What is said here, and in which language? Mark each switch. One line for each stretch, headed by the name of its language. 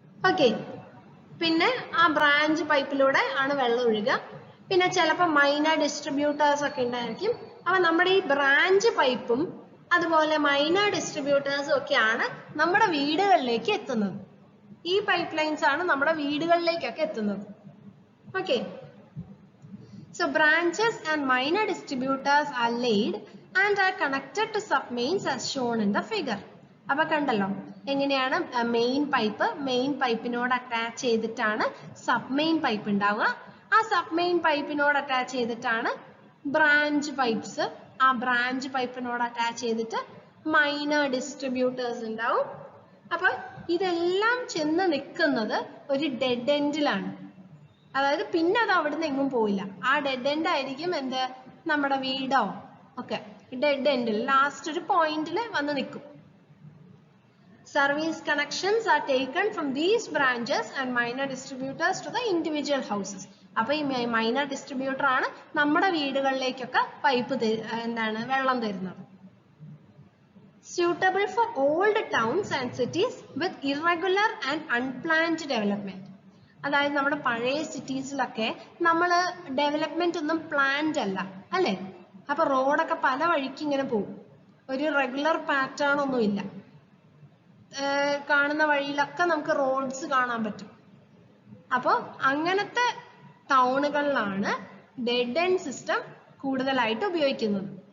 Malayalam: Okay, പിന്നെ ആ branch പൈപ്പിലൂടെ ആണ് വെള്ളം ഒഴുകുക. പിന്നെ ചിലപ്പോൾ മൈനർ ഡിസ്ട്രിബ്യൂട്ടേഴ്സ് ഒക്കെ ഉണ്ടായിരിക്കും. അപ്പൊ നമ്മുടെ ഈ ബ്രാഞ്ച് പൈപ്പും അതുപോലെ മൈനർ ഡിസ്ട്രിബ്യൂട്ടേഴ്സും ഒക്കെയാണ് നമ്മുടെ വീടുകളിലേക്ക് എത്തുന്നത്. ഈ പൈപ്പ് ലൈൻസ് ആണ് നമ്മുടെ വീടുകളിലേക്കൊക്കെ എത്തുന്നത്.
English: Okay, so branches and minor distributors are laid and are connected to submains as shown in the figure.
Malayalam: അപ്പൊ കണ്ടല്ലോ എങ്ങനെയാണ് മെയിൻ പൈപ്പിനോട് അറ്റാച്ച് ചെയ്തിട്ടാണ് സബ്മെയിൻ പൈപ്പ് ഉണ്ടാവുക. ആ സബ്മെയിൻ പൈപ്പിനോട് അറ്റാച്ച് ചെയ്തിട്ടാണ് ബ്രാഞ്ച് പൈപ്പ്സ്, ആ ബ്രാഞ്ച് പൈപ്പിനോട് അറ്റാച്ച് ചെയ്തിട്ട് മൈനർ ഡിസ്ട്രിബ്യൂട്ടേഴ്സ് ഉണ്ടാവും. അപ്പൊ ഇതെല്ലാം ചെന്ന് നിൽക്കുന്നത് ഒരു ഡെഡ് എൻഡിലാണ്. അതായത് പിന്നെ അത് അവിടുന്ന് എങ്ങും പോയില്ല. ആ ഡെഡ് എൻഡ് ആയിരിക്കും എന്ത് നമ്മുടെ വീടോ ഒക്കെ ഡെഡ് എൻഡിൽ ലാസ്റ്റ് ഒരു പോയിന്റിൽ വന്ന് നിൽക്കും.
English: Service connections are taken from these branches and minor distributors to the individual houses.
Malayalam: അപ്പോൾ ഈ മൈനർ ഡിസ്ട്രിബ്യൂട്ടർ ആണ് നമ്മുടെ വീടുകളിലേക്കൊക്കെ പൈപ്പ് എന്താണ് വെള്ളം തരുന്നത്.
English: Suitable for old towns and cities with irregular and unplanned development.
Malayalam: അതായത് നമ്മുടെ പഴയ സിറ്റീസിലൊക്കെ നമ്മൾ ഡെവലപ്മെന്റ് ഒന്നും പ്ലാൻഡ് അല്ല അല്ലേ? അപ്പൊ റോഡൊക്കെ പല വഴിക്ക് ഇങ്ങനെ പോകും, ഒരു റെഗുലർ പാറ്റേൺ ഒന്നും ഇല്ല. കാണുന്ന വഴിയിലൊക്കെ നമുക്ക് റോഡ്സ് കാണാൻ പറ്റും. അപ്പോൾ അങ്ങനത്തെ ടൗണുകളിലാണ് ഡെഡ് എൻഡ് സിസ്റ്റം കൂടുതലായിട്ട് ഉപയോഗിക്കുന്നത്.